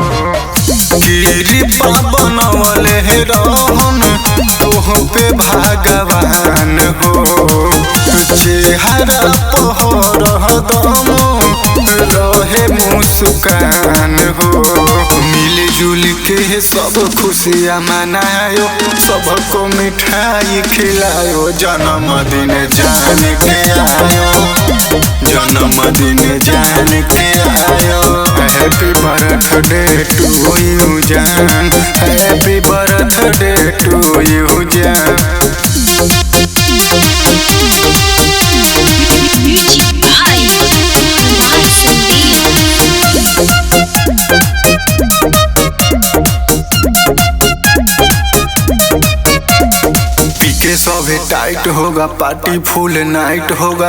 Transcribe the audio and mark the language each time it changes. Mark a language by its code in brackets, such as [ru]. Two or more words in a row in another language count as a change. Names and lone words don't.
[bho] कृपा बनवले रहम तोह पे भगवान हो, चेहरा पहर दम रहे मुस्कान हो। मिलजुल के सब खुशियाँ मनायो, सबको मिठाई खिलायो। जन्मदिन जान के आयो, जन्मदिन जान के आयो। [en] happy birthday to you जान, happy birthday to you जान। [bho] पीके सभे टाइट होगा, पार्टी [en] full night [bho] होगा।